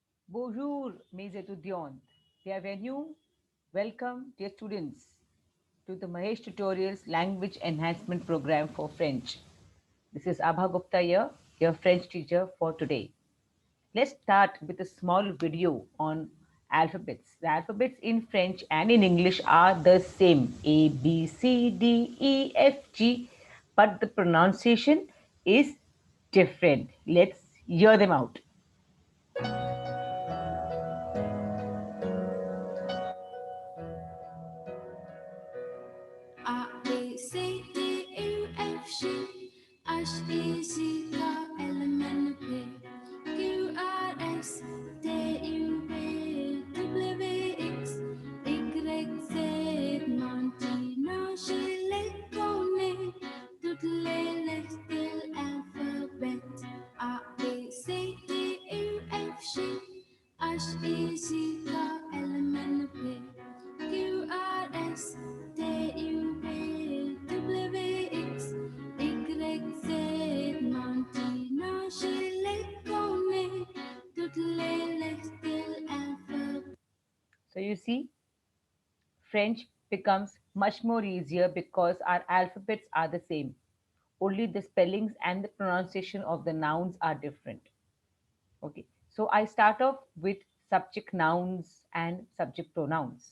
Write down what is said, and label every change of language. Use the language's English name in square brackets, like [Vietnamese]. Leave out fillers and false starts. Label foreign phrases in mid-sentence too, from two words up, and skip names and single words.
[French] Bonjour, mes étudiants. Bienvenue. [English] Welcome, dear students, to the Mahesh Tutorials Language Enhancement Program for French. This is Abha Gupta here, your French teacher for today. Let's start with a small video on alphabets. The alphabets in French and in English are the same A, B, C, D, E, F, G, but the pronunciation is different. Let's hear them out. [French] A, B, C, D, E, F, G, H, I, J, K, L, M, N, P, Q, R, S, T, U, V, W, X, Y, Z, maintenant je les connais, toutes les lettres de l'alphabet. A, B, C, D, E, F, G, H, I, J, K, L, M, N, P, Q, R, S, T, U, V, W, X, Y, Z, maintenant je les connais, toutes les lettres de l'alphabet. [English] So you see, French becomes much more easier because our alphabets are the same. Only the spellings and the pronunciation of the nouns are different. Okay. So I start off with subject nouns and subject pronouns.